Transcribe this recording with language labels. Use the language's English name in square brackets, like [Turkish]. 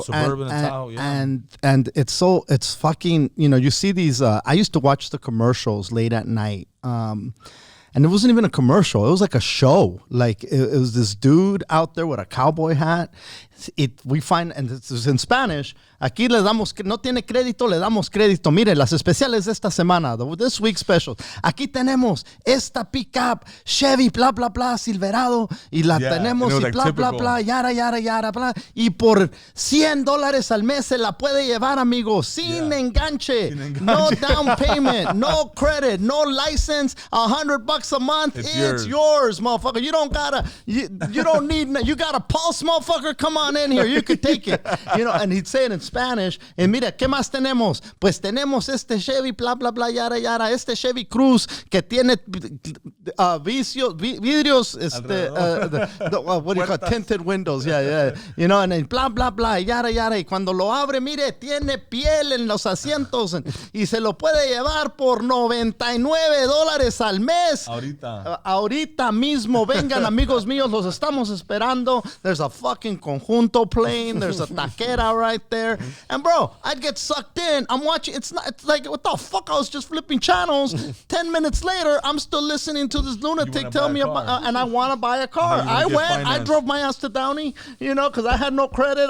[English] Suburban and Tahoe, and it's fucking, you know, you see these. I used to watch the commercials late at night. And it wasn't even a commercial. It was like a show. Like it was this dude out there with a cowboy hat. We find, and it's in Spanish. [Spanish] Aquí le damos, no tiene crédito, le damos crédito. Mire, las especiales de esta semana, [English] this week's specials. [Spanish] Aquí tenemos esta pickup Chevy, bla, bla, bla, Silverado. Y la tenemos y bla, bla, bla, yara, yara, yara, bla. Y por $100 al mes se la puede llevar, amigo, sin enganche. [English] No down payment, no credit, no license, $100 a month. It's yours, motherfucker. You don't gotta, you don't need, you got a pulse, motherfucker. Come on in here, you could take it, you know. And he'd say it in Spanish. And [Spanish] mira, ¿qué más tenemos? Pues tenemos este Chevy, bla bla bla, yara yara. Este Chevy Cruz que tiene vidrios, [English] what do you call it? Tinted windows, you know. And then [Spanish] bla bla bla, yara yara. Y cuando lo abre, mire, tiene piel en los asientos y se lo puede llevar por $99 al mes. Ahorita mismo, vengan, amigos míos, los estamos esperando. [English] There's a fucking conjunto playing. There's a taquera right there. And bro, I'd get sucked in. I'm watching. It's like, what the fuck? I was just flipping channels. 10 minutes later, I'm still listening to this lunatic tell me about, and I want to buy a car. I went. I drove my ass to Downey, you know, because I had no credit.